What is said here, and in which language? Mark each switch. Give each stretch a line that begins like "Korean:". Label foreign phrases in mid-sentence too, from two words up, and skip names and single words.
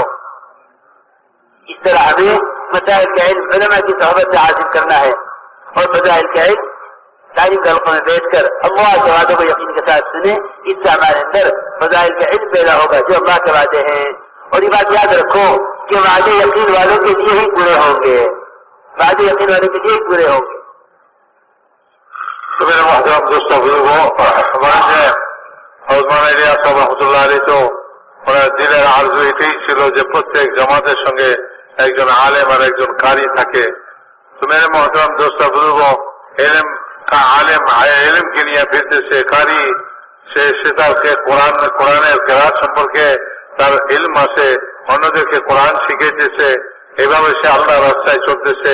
Urdu: اس طرح ہمیں مسائل کا علم علماء کی صحبت سے حاصل کرنا ہے اور فضائل کا علم تعلیم کے حلقوں میں بیٹھ کر اللہ کے وعدوں کو یقین کے ساتھ سنیں، اس سے ہمارے اندر فضائل کا علم پیدا ہوگا جو اللہ کے وعدے ہیں۔ اور یہ بات یاد رکھو کہ وعدے یقین والوں کے لیے ہی پورے ہوں گے، وعدے یقین والوں کے لیے ہی پورے ہوں گے۔ تو میرے محترم دوستوں بزرگوں، ہمارے عثمان علی صاحب رحمۃ اللہ علیہ تو بڑا
Bangla: দিনের আরজু এটাই ছিল যে প্রত্যেক জামাতের সঙ্গে একজন আলেম আর একজন কারি থাকে।
Urdu: تو میرے محترم دوستو بزرگ,
Bangla: এলেম আলেম এলেমকে নিয়ে ফিরতেছে, কারি সে তারকে কোরআনের কেরাত সম্পর্কে তার ইলম আছে, অন্যদেরকে কোরআন শিখাইতেছে, এভাবে সে আল্লাহ রাস্তায় চলতেছে।